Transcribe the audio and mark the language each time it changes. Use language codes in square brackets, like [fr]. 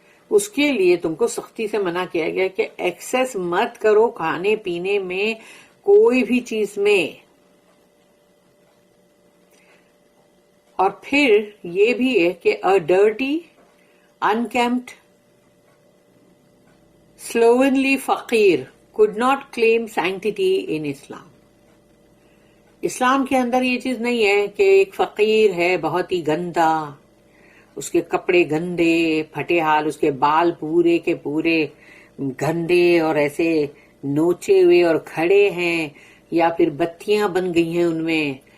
[ur] اس کے لیے تم کو سختی سے منع کیا گیا کہ ایکسس مت کرو کھانے پینے میں کوئی بھی چیز میں. اور پھر یہ بھی ہے کہ [en] a dirty, unkempt, slovenly [ur] فقیر [en] could not claim sanctity in Islam. [ur] اسلام کے اندر یہ چیز نہیں ہے کہ ایک فقیر ہے بہت ہی گندا، اس کے کپڑے گندے پھٹے حال، اس کے بال پورے کے پورے گندے اور ایسے نوچے ہوئے اور کھڑے ہیں، یا پھر بتیاں بن گئی ہیں ان میں.